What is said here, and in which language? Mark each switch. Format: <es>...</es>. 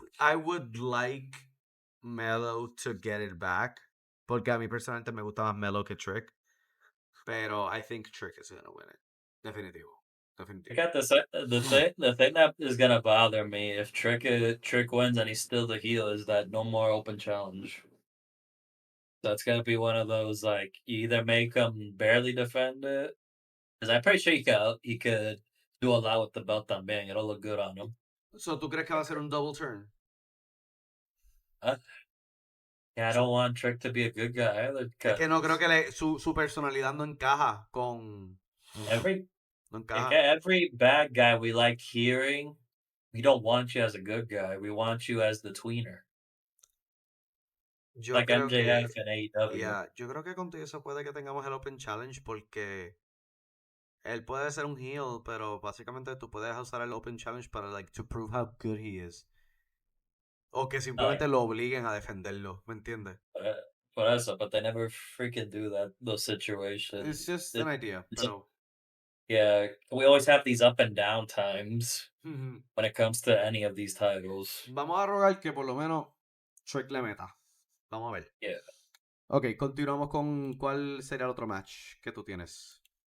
<en>I would like Melo to get it back.</en> <es>Porque a mí personalmente me gusta más Melo que Trick. Pero</es> <en>I think Trick is going to win it.</en> <es>Definitivo.</es> <en>I got the thing that is gonna bother me if Trick wins and he's still the heel is that no more open challenge. That's gonna be one of those like you either make him barely defend it, because I'm pretty sure he could do a lot with the belt on Bang. It'll look good on him.</en> <es>So, ¿tú crees que va a ser un double turn?</es> <en>Yeah, I don't want Trick to be a good guy either.</en> <es>Es que no creo que su personalidad no encaja con...</es> <en>Every</en> <es>No encaja.</es> <en>every bad guy we like hearing, we don't want you as a good guy. We want you as the tweener,</en> <es>Yo</es> <en>like</en> <es>creo que...</es> <en>MJF and AEW.</en> <es>Yeah, yo creo que contigo eso puede que tengamos el Open Challenge porque él puede ser un heel, pero básicamente tú puedes usar el Open Challenge para,</es> <en>like, to prove how good he is.</en> <es>O que simplemente lo obliguen a defenderlo, ¿me entiendes? Por eso,</es> <en>but they never freaking do that. Those situations. It's just an idea,</en> <es>pero...</es> <en>Yeah, we always have these up and down times Ujú. when it comes to any of these titles.</en> <es>Vamos a rogar que por lo menos Trick le meta. Vamos a ver.</es> <en>Yeah.</en> <es>Ok, continuamos con cuál sería el otro match que tú tienes.</es>